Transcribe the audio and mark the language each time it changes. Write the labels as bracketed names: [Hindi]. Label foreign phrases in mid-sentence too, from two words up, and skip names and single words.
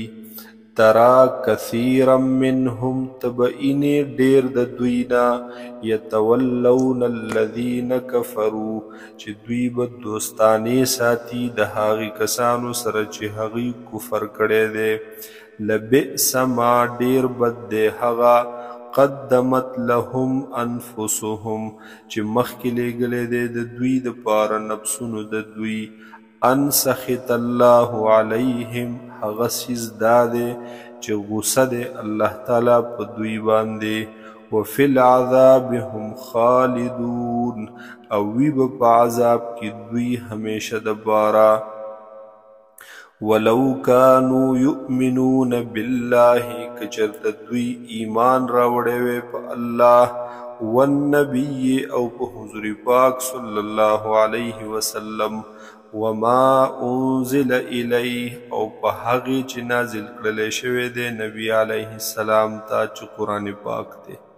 [Arabic] ترا کثیرا منهم، تبعینی [Pashto] ډیر د دوی نه، [Arabic] یتولون الذین کفروا، [Pashto] چې دوی به دوستانې ساتي د هغې کسانو سره چې هغوی کفر کړی دی. [Arabic] لبئس ما، [Pashto] ډیر بد دی هغه، [Arabic] قدمت لهم انفسهم، [Pashto] چې مخکې لیږلی دی د دوی دپاره نفسونو د دوی، [Arabic] ان سخط الله علیهم، [Pashto] هغه څیز دا دی چې غصه دی الله تعالی په دوی باندې، [Arabic] وفي العذاب هم خالدون، [Pashto] او وی به په عذاب کې دوی همیشه دپاره. [Arabic] ولو کانوا یؤمنون بالله، [Pashto] که چېرته دوی ایمان راوړی وی په الله، والنبي، او په حضور پاک [Arabic] صلی الله علیه وسلم، وما انزل الیه، [Pashto] او په هغې چې نازل کړلی شوی دی نبی [Arabic] علیه السلام [Pashto] ته چې قرآن پاک دی.